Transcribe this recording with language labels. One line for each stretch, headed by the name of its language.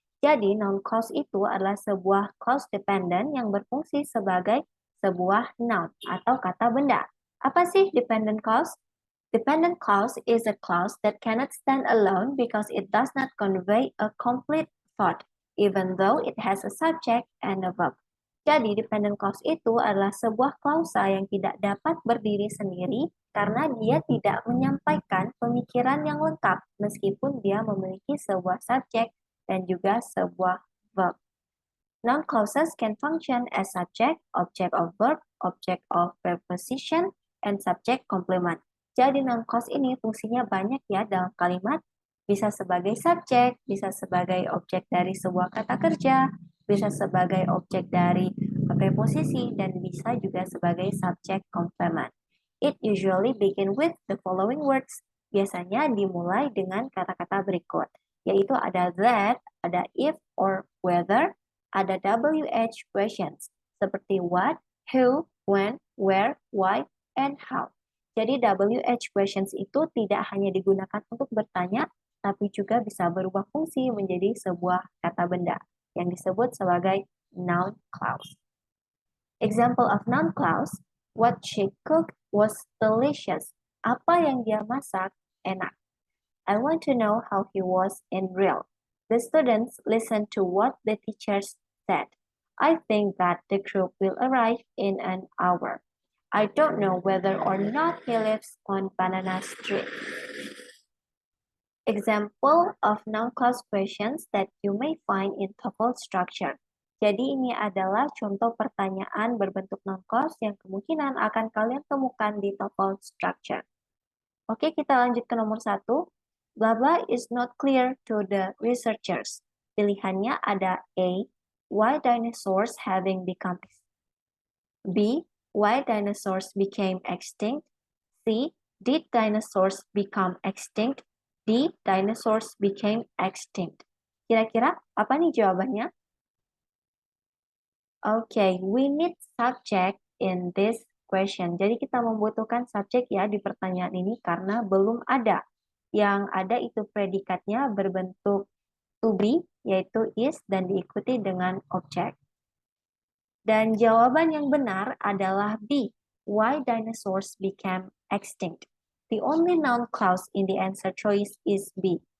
Indonesian: Jadi, noun clause itu adalah sebuah clause dependent yang berfungsi sebagai sebuah noun atau kata benda. Apa sih dependent clause?
English: Dependent clause is a clause that cannot stand alone because it does not convey a complete thought, even though it has a subject and a verb.
Indonesian: Jadi, dependent clause itu adalah sebuah klausa yang tidak dapat berdiri sendiri karena dia tidak menyampaikan pemikiran yang lengkap meskipun dia memiliki sebuah subjek dan juga sebuah verb.
English: Noun clauses can function as subject, object of verb, object of preposition, and subject complement.
Indonesian: Jadi noun clause ini fungsinya banyak ya dalam kalimat, bisa sebagai subjek, bisa sebagai objek dari sebuah kata kerja, bisa sebagai objek dari preposisi, dan bisa juga sebagai subject complement.
English: It usually begin with the following words.
Indonesian: Biasanya dimulai dengan kata-kata berikut, yaitu ada that, ada if or whether, ada WH questions, seperti
English: what, who, when, where, why, and how.
Indonesian: Jadi WH questions itu tidak hanya digunakan untuk bertanya, tapi juga bisa berubah fungsi menjadi sebuah kata benda yang disebut sebagai noun clause.
English: Example of noun clause, what she cooked was delicious.
Indonesian: Apa yang dia masak enak.
English: I want to know how he was in real. The students listened to what the teachers said. I think that the group will arrive in an hour. I don't know whether or not he lives on Banana Street. Example of noun clause questions that you may find in TOEFL structure.
Indonesian: Jadi ini adalah contoh pertanyaan berbentuk noun clause yang kemungkinan akan kalian temukan di TOEFL structure. Oke, kita lanjut ke nomor 1.
English: Blah blah is not clear to the researchers.
Indonesian: Pilihannya ada A.
English: Why dinosaurs having become extinct? B. Why dinosaurs became extinct? C. Did dinosaurs become extinct? D. Dinosaurs became extinct.
Indonesian: Kira-kira apa nih jawabannya?
English: Okay, we need subject in this question.
Indonesian: Jadi kita membutuhkan subjek ya di pertanyaan ini karena belum ada. Yang ada itu predikatnya berbentuk to be, yaitu is, dan diikuti dengan objek. Dan jawaban yang benar adalah B.
English: Why dinosaurs became extinct? The only noun clause in the answer choice is B.